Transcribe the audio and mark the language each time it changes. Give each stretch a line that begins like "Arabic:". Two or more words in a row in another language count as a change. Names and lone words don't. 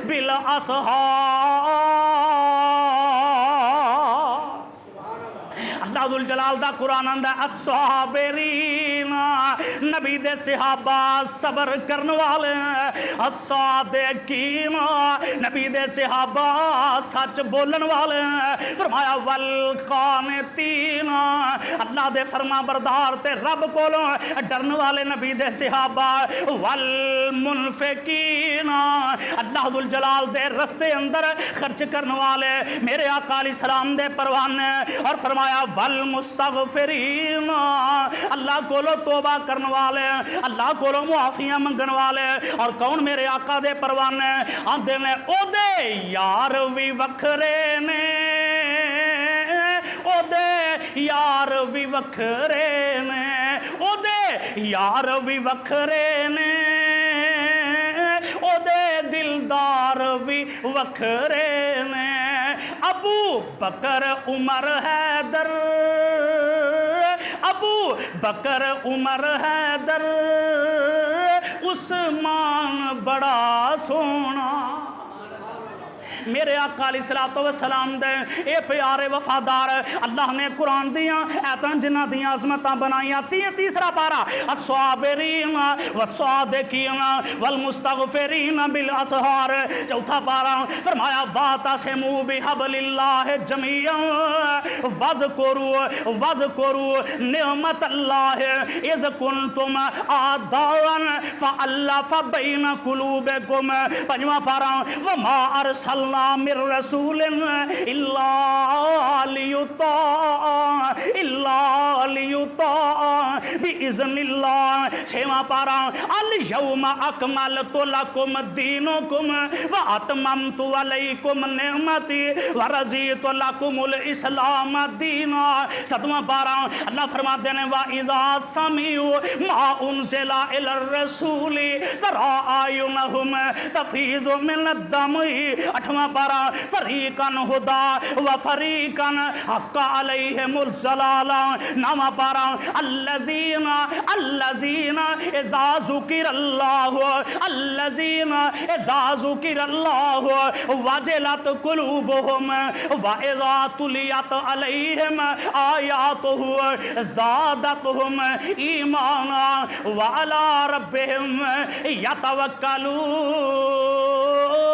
Punjabi: بالاسحار اللہ اللہ ذو الجلال دا قرآن آندا الصابرین نبی دے صحابہ صبر کرن والے، الصادقین نبی دے صحابہ سچ بولن والے، فرمایا والقانتین اللہ دے فرما بردار تے رب کولوں ڈرن والے نبی دے صحابہ، والمنفقین اللہ ذو الجلال دے رستے اندر خرچ کرن والے میرے آقا
Arabic: علیہ السلام
Punjabi: دے پروانے، اور فرمایا والمستغفرین اللہ کولو توبہ کرن والے، اللہ کولو معافیاں منگن والے، اور کون میرے آقا دے پروانے آندے نے او دے یار وی وکھرے نے، او دے یار وی وکھرے نے، او دے یار وی وکھرے نے، او دے دلدار وی وکھرے نے، ابو بکر عمر حیدر، ابو بکر عمر حیدر، عثمان بڑا سونا، میرے آقا
Arabic: علیہ السلام
Punjabi: دے اے پیارے وفادار اللہ نے قرآن دیاں ایتاں جنہ دیاں عظمتاں بنائیاں تیسرا پارا
Arabic: الصابرین والصادقین والمستغفرین بالاسحار،
Punjabi: چوتھا پارا فرمایا
Arabic: واعتصموا بحبل اللہ جميعا واذکروا نعمت اللہ اذ کنتم اعداء فالف بین قلوبکم،
Punjabi: پنجواں پارا
Arabic: وما ارسلنا من رسول الا لیطاع باذن اللہ،
Punjabi: چھواں پارا
Arabic: الیوم اکملت لکم دینکم واتممت علیکم نعمتی ورضیت لکم الاسلام دینا،
Urdu: ساتواں پارا اللہ فرماتے ہیں
Arabic: وَإِذَا سَمِعُوا مَا أُنزِلَ إِلَى الرَّسُولِ تَرَىٰ أَعْيُنَهُمْ تَفِيضُ مِنَ الدَّمْعِ،
Punjabi: اٹھواں پارا
Arabic: فَرِيقًا هُدَىٰ وَفَرِيقًا حَقَّ عَلَيْهِمُ الضَّلَالَةُ،
Punjabi: نواں پارا
Arabic: الَّذِينَ إِذَا ذُكِرَ اللَّهُ وَجِلَتْ قُلُوبُهُمْ وَإِذَا تُلِيَتْ عَلَيْهِمْ آيَاتُهُ زَادَتْهُمْ إِيمَانًا وَعَلَىٰ رَبِّهِمْ يَتَوَكَّلُونَ۔